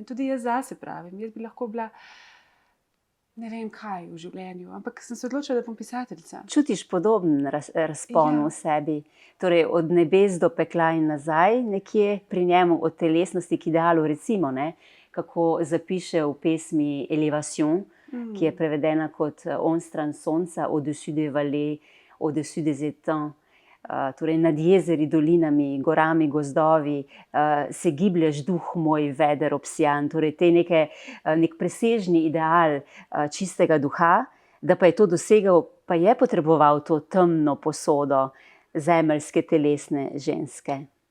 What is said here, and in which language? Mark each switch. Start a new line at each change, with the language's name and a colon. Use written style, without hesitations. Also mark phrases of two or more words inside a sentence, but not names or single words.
Slovenian: Tudi jaz zase pravim, jaz bi lahko bila ne vem kaj v življenju, ampak sem se odločila, da bom pisateljica. Čutiš podoben razpon v sebi, torej od nebes do pekla in nazaj, nekje pri njemu od telesnosti k idealu, recimo, ne, kako zapiše v pesmi Elevation, ki je prevedena kot On stran sonca,
French: au-dessus des vallées, au-dessus des étangs,
Slovenian: torej nad jezeri, dolinami, gorami, gozdovi, se giblješ, duh moj, veder obsijan, torej nek presežni ideal čistega duha, da pa je to dosegel, pa je potreboval to temno posodo zemeljske telesne ženske.